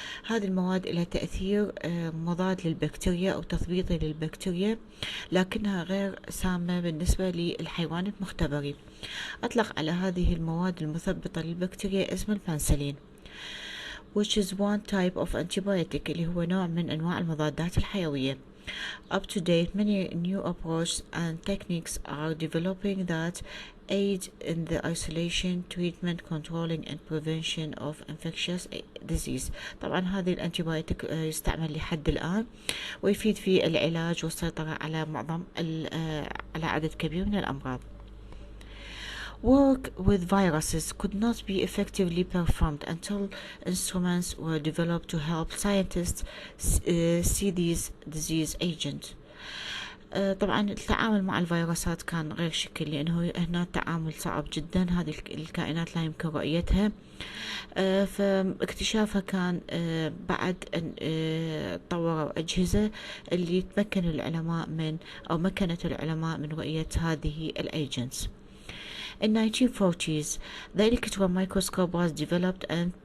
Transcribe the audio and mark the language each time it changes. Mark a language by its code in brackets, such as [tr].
[ar] هذه المواد لها تأثير مضاد للبكتيريا أو تثبيطي للبكتيريا، لكنها غير سامة بالنسبة للحيوان المختبري. أطلق على هذه المواد المثبطة للبكتيريا اسم البنسلين [en] which is one type of antibiotic [ar] اللي هو نوع من أنواع المضادات الحيوية. [en] Up to date, many new approaches and techniques are developing that aid in the isolation, treatment, controlling and prevention of infectious disease. [ar] طبعا هذه الانتيبيوتيك يستعمل لحد الآن ويفيد في العلاج والسيطرة على على عدد كبير من الأمراض. [en] Work with viruses could not be effectively performed until instruments were developed to help scientists see these disease agents. [ar] طبعا التعامل مع الفيروسات كان غير شكل لأنه هنا التعامل صعب جدا، هذه الكائنات لا يمكن رؤيتها، فاكتشافها كان بعد أن طوروا أجهزة اللي تمكن العلماء من أو مكنت العلماء من رؤية هذه الأيجنتس. [en] In 1940s, the electron microscope was developed and